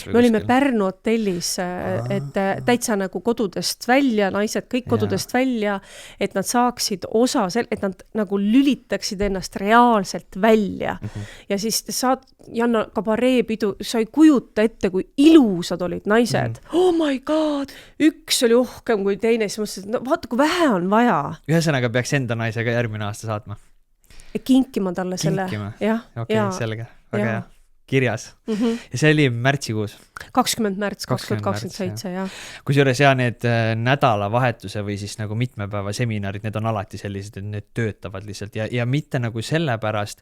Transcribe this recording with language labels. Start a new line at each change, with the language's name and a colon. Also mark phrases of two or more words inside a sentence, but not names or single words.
Estonian: Me olime Pärnu hotellis, et täitsa nagu kodudest välja, naised kõik kodudest välja, et nad saaksid osa, et nad nagu lülitaksid ennast reaalselt välja. Ja siis saad, Janna, kabareepidu, sa ei kujuta ette, kui ilusad olid naised.
English: Oh my god,
Estonian: üks oli uhkem kui teine, siis mõtlesin, no vaata, kui vähe on vaja. Ühesõnaga peaks enda naisega järgmine aasta saatma. Kinkima talle selle. Okei, selge. Väga hea. Kirjas. Ja see oli märtsikuus. 20. märts 2027, jah. Kusjuures need nädalavahetuse või siis nagu mitmepäeva seminarid, need on alati sellised, et need töötavad lihtsalt ja mitte nagu selle pärast.